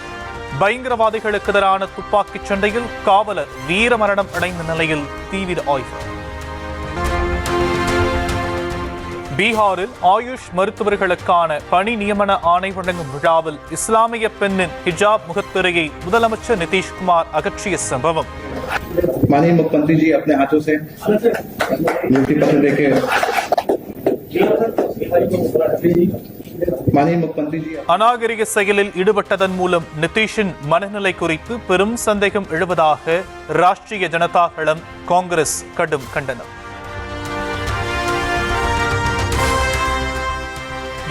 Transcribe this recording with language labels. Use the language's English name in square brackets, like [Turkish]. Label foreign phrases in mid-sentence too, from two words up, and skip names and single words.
[Tamil] பயங்கரவாதிகளுக்கு எதிரான துப்பாக்கிச் சண்டையில் காவலர் வீரமரணம் அடைந்த நிலையில் தீவிர ஆய்வு. பீகாரில் ஆயுஷ் மருத்துவர்களுக்கான பணி நியமன ஆணை வழங்கும் விழாவில் இஸ்லாமிய பெண்ணின் ஹிஜாப் முகத்திரையை முதலமைச்சர் நிதிஷ்குமார் அகற்றிய சம்பவம். [Hindi] माननीय मुख्यमंत्री जी अपने हाथों से नियुक्ति पत्र देके [Tamil] அநாகரிக செயலில் ஈடுபட்டதன் மூலம் நிதிஷின் மனநிலை குறித்து பெரும் சந்தேகம் எழுவதாக ராஷ்டிரிய ஜனதா தளம் காங்கிரஸ் கடும் கண்டனம்.